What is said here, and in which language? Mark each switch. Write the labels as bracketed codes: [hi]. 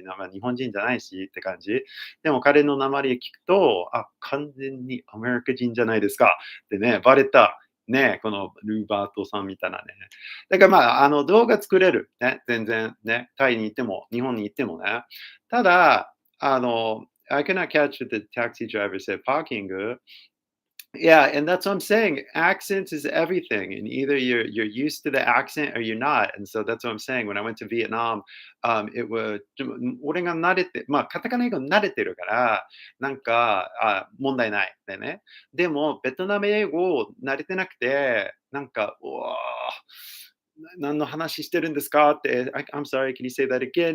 [ja] 日本人じゃないしって感じ。でも彼の名前で聞くと、完全にアメリカ人じゃないですかってね、バレた。ね、このルーバートさんみたいなね。だからまあ、動画作れる。ね、全然ね。タイに行っても、日本に行ってもね。ただ、 [en] I cannot catch what the taxi driver said, parking. Yeah, and that's what I'm saying. Accent is everything, and either you're used to the accent or you're not. And so that's what I'm saying. When I went to Vietnam, it was [ja] 俺が慣れて、まあ、カタカナ英語に慣れてるから、なんか、問題ない。でね。でも、ベトナム英語慣れてなくて、なんか、うわ何の話してるんですかって、 [en] I'm sorry, can you say that again?